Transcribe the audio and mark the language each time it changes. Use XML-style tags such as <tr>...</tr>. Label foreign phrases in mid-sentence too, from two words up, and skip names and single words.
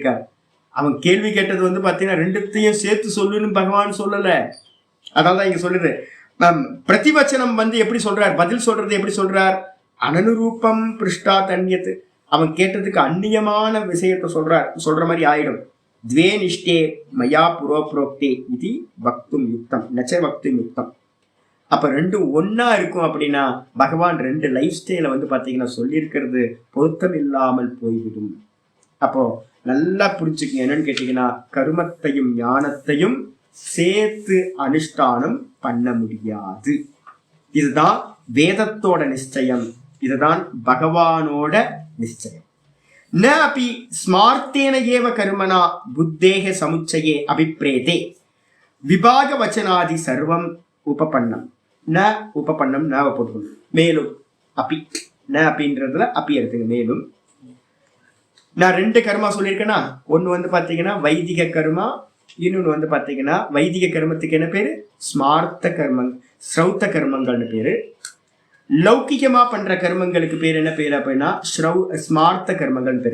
<ta>அவன் கேள்வி கேட்டது பாத்தீங்கன்னா 2த்தையும் சேர்த்து சொல்லுன்னு பகவான் சொல்லல. அதான் இங்க சொல்லுது. பிரதிவச்சனம் வந்து எப்படி சொல்றார், பதில் சொல்றது எப்படி சொல்றார்,</ta> <sa>अननुरूपं पृष्टात् अन्यत्,</sa> <ta>அவன் கேட்டதுக்கு அந்நியமான விஷயத்தை சொல்ற மாதிரி ஆயிடும்.</ta> <sa>द्वे निष्ठे मया पुरोप्रोक्ते इति वक्तुम युक्तम नच वक्तुम युक्तम.</sa> <ta>அப்ப ரெண்டும் ஒன்னா இருக்கும் அப்படின்னா பகவான் ரெண்டு</ta> <en>life style</en> <ta>வந்து பாத்தீங்கன்னா சொல்லியிருக்கிறது பொருத்தம் இல்லாமல் போய்விடும். அப்போ நல்லா புரிஞ்சுக்கங்க, என்னன்னு கேட்டீங்கன்னா கருமத்தையும் ஞானத்தையும் சேர்த்து அனுஷ்டானம் பண்ண முடியாது. இதுதான் வேதத்தோட நிச்சயம், இதுதான் பகவானோட நிச்சயம்.</ta> <sa>न अपि स्मार्तेन एव कर्मणा बुद्धेः समुच्चये अभिप्रेते विभाग वचनादि सर्वम् उपपन्नम. न उपपन्नम न போடுவோம்.</sa> <ta>மேலும்</ta> <sa>अपि न</sa> <ta>அப்படின்றதுல அப்பி எடுத்துங்க. மேலும் நான் ரெண்டு கர்மா சொல்லியிருக்கேன்னா, ஒன்று வந்து பார்த்தீங்கன்னா வைதிக கர்மா, இன்னொன்று வந்து பார்த்தீங்கன்னா வைதிக கர்மத்துக்கு என்ன பேரு, ஸ்மார்த்த கர்மம், ஸ்ரௌத்த கர்மங்கள்னு பேரு. லௌகிகமா பண்ற கர்மங்களுக்கு பேர் என்ன பேர் அப்படின்னா ஸ்மார்த்த கர்மங்கள் பேரு.</ta>